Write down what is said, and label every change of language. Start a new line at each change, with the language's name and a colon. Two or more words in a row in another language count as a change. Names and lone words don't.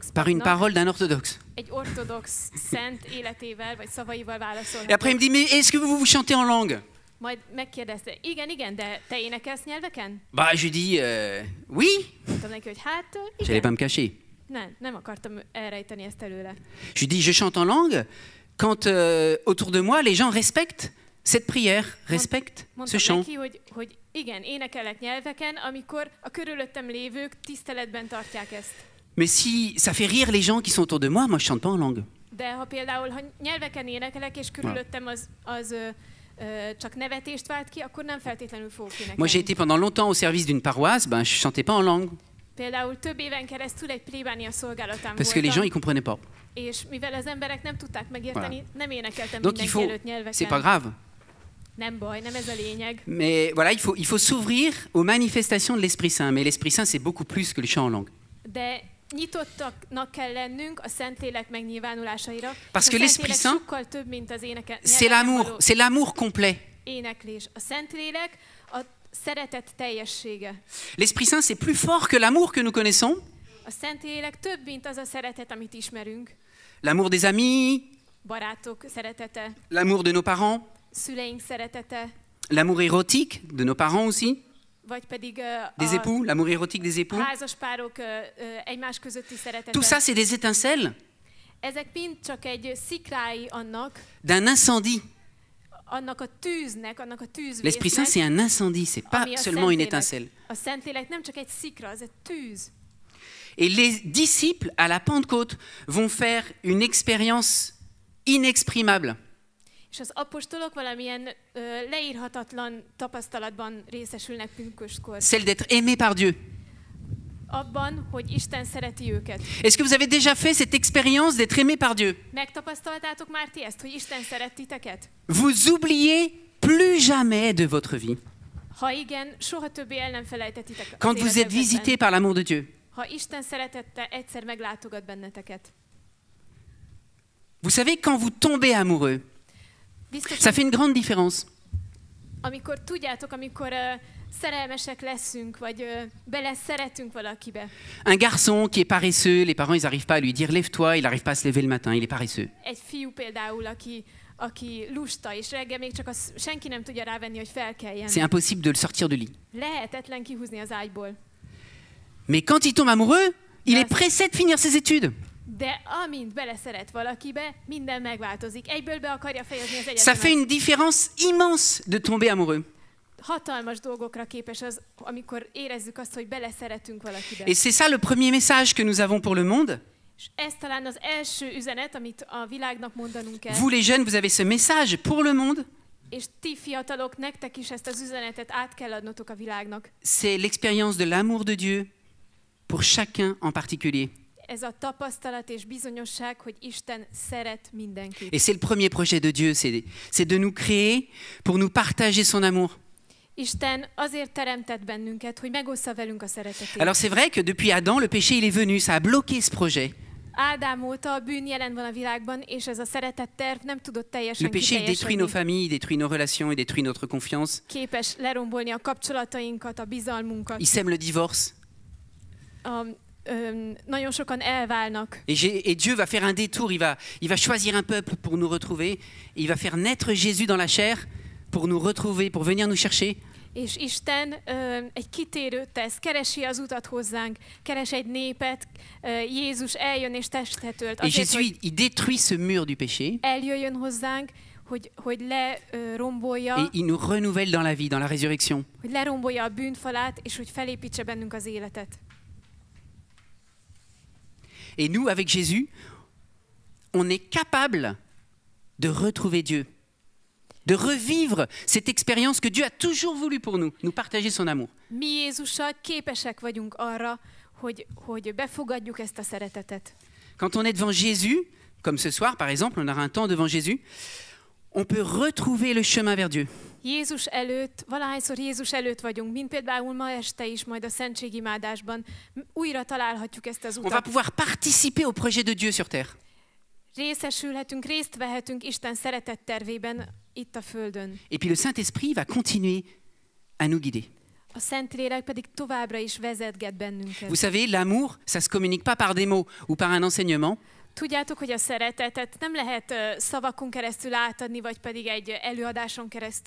French: par une
Hungarian: papnak
French: parole d'un orthodoxe.
Hungarian: egy ortodox szent életével vagy szavaival
French: Et après,
Hungarian: válaszolhatok.
French: il me dit, mais est-ce que vous chantez en langue?
Hungarian: Majd megkérdezte, igen, de te énekelsz nyelveken?
French: Bah, je lui dis, oui.
Hungarian: Mondtam neki, hogy hát
French: J'allais
Hungarian: igen.
French: pas me cacher.
Hungarian: Nem akartam elrejteni ezt előle.
French: Je lui dis, je chante en langue quand autour de moi, les gens respectent cette prière, respectent ce
Hungarian: Mondtam
French: chant.
Hungarian: neki, hogy igen, énekelek nyelveken, amikor a körülöttem lévők tiszteletben tartják ezt.
French: Mais si ça fait rire les gens qui sont autour de moi, moi je chante pas en langue.
Hungarian: De ha például ha nyelveken énekelek, és körülöttem az csak nevetést vált ki, akkor nem feltétlenül fogok
French: Moi j'ai
Hungarian: énekelni.
French: été pendant longtemps au service d'une paroisse, ben je chantais pas en langue
Hungarian: Például több éven keresztül egy plébánia szolgálatán
French: parce que les gens
Hungarian: voltam,
French: ils comprenaient pas.
Hungarian: és mivel az emberek nem tudták megérteni, nem énekeltem
French: Donc il
Hungarian: mindenki
French: faut,
Hungarian: előtt nyelveken.
French: c'est pas grave.
Hungarian: Nem baj, nem ez a lényeg.
French: Mais voilà, il faut s'ouvrir aux manifestations de l'Esprit Saint. Mais l'Esprit Saint c'est beaucoup plus que le chant en langue.
Hungarian: De nyitottaknak kell lennünk a Szentlélek megnyilvánulásaira.
French: Parce
Hungarian: A
French: que
Hungarian: Szentlélek
French: l'Esprit Saint,
Hungarian: sokkal több, mint az
French: C'est l'amour, c'est l'amour complet.
Hungarian: éneklés. A Szentlélek a szeretet teljessége.
French: L'Esprit Saint c'est plus fort que l'amour que nous connaissons.
Hungarian: A Szentlélek több, mint az a szeretet, amit ismerünk.
French: L'amour des amis,
Hungarian: Barátok szeretete,
French: l'amour de nos parents,
Hungarian: szüleink szeretete,
French: l'amour érotique de nos parents aussi,
Hungarian: vagy pedig
French: des époux, l'amour érotique des époux.
Hungarian: házaspárok egymás közötti szeretete.
French: Tout ça c'est des étincelles
Hungarian: Ezek mind csak egy szikrái annak,
French: d'un incendie.
Hungarian: annak a tűznek, annak a
French: L'Esprit Saint,
Hungarian: tűzvésznek,
French: c'est un incendie, c'est pas
Hungarian: ami a
French: seulement une
Hungarian: Szentlélek.
French: étincelle.
Hungarian: A Szentlélek nem csak egy szikra, az egy tűz.
French: Et les disciples, à la Pentecôte, vont faire une expérience inexprimable.
Hungarian: És az apostolok valamilyen leírhatatlan tapasztalatban részesülnek pünköstkor.
French: Celle d'être aimés par Dieu.
Hungarian: Abban, hogy Isten szereti őket.
French: Est-ce que vous avez déjà fait cette expérience d'être aimés par Dieu?
Hungarian: Megtapasztaltátok már ti ezt, hogy Isten szeret titeket?
French: Vous oubliez plus jamais de votre vie.
Hungarian: Ha igen, soha többé el nem felejtetitek az
French: Quand vous êtes
Hungarian: életetekben.
French: visité par l'amour de Dieu.
Hungarian: Ha Isten szeretette egyszer meglátogat benneteket.
French: Vous savez, quand vous tombez amoureux,
Hungarian: Biztos,
French: ça fait une grande différence.
Hungarian: amikor tudjátok, amikor szerelmesek leszünk, vagy beleszeretünk valakibe.
French: Un garçon qui est paresseux, les parents ils n'arrivent pas à lui dire lève-toi, il n'arrive pas à se lever le matin, il est paresseux.
Hungarian: Egy fiú például, aki lusta, és reggel még csak senki nem tudja rávenni, hogy felkeljen.
French: C'est impossible de le sortir du lit.
Hungarian: Lehetetlen kihúzni az ágyból.
French: Mais quand il tombe amoureux, il est pressé de finir ses études.
Hungarian: De amint beleszeret valakibe, minden megváltozik. Egyből be akarja fejezni az
French: Ça
Hungarian: egyetemet.
French: fait une différence immense de tomber amoureux.
Hungarian: Hatalmas dolgokra képes az, amikor érezzük azt, hogy beleszeretünk valakibe.
French: Et c'est ça le premier message que nous avons pour le monde.
Hungarian: És ez talán az első üzenet, amit a világnak mondanunk kell.
French: Vous les jeunes, vous avez ce message pour le monde.
Hungarian: És ti fiatalok, nektek is ezt az üzenetet át kell adnotok a világnak.
French: C'est l'expérience de l'amour de Dieu pour chacun en particulier.
Hungarian: Ez a tapasztalat és bizonyosság, hogy Isten szeret mindenkit.
French: Et c'est le premier projet de Dieu, c'est de nous créer pour nous partager son amour.
Hungarian: Isten azért teremtett bennünket, hogy megossza velünk a szeretetét.
French: Alors c'est vrai que depuis Adam, le péché il est venu, ça a bloqué ce projet.
Hungarian: Ádám óta a bűn jelen van a világban, és ez a szeretet terv nem tudott teljesen
French: Le péché il détruit nos
Hungarian: kiteljesedni.
French: familles, il détruit nos relations, il détruit notre confiance.
Hungarian: Képes lerombolni a kapcsolatainkat, a bizalmunkat.
French: Il sème le divorce.
Hungarian: Nagyon sokan elválnak.
French: Et Dieu va faire un détour, il va choisir un peuple pour nous retrouver. Et il va faire naître Jésus dans la chair pour nous retrouver, pour venir nous chercher.
Hungarian: És Isten egy kitérőt tesz, keresi az utat hozzánk, keres egy népet, Jézus eljön és testet ölt.
French: Et
Hungarian: Azért,
French: Jésus,
Hungarian: hogy
French: il détruit ce mur du péché.
Hungarian: eljöjjön hozzánk, hogy lerombolja,
French: Et il nous renouvelle dans la vie, dans la résurrection.
Hungarian: hogy lerombolja a bűnfalát, és hogy felépítse bennünk az életet.
French: Et nous, avec Jésus, on est capable de retrouver Dieu, de revivre cette expérience que Dieu a toujours voulu pour nous partager son amour.
Hungarian: Mi Jézussal képesek vagyunk arra, hogy befogadjuk ezt a szeretetet.
French: Quand on est devant Jésus, comme ce soir par exemple, on aura un temps devant Jésus, on peut retrouver le chemin vers Dieu.
Hungarian: Jézus előtt, valahányszor Jézus előtt vagyunk, mint például ma este is, majd a szentségimádásban, újra találhatjuk ezt az
French: On va
Hungarian: utat.
French: pouvoir participer au projet de Dieu sur terre.
Hungarian: Részesülhetünk, részt vehetünk Isten szeretett tervében itt a földön.
French: Et puis le Saint-Esprit va continuer à nous guider.
Hungarian: A Szentlélek pedig továbbra is vezetget bennünket.
French: Vous savez, l'amour, ça se communique pas par des mots ou par un enseignement.
Hungarian: Tudjátok, hogy a szeretetet nem lehet szavakon keresztül átadni, vagy pedig egy előadáson keresztül.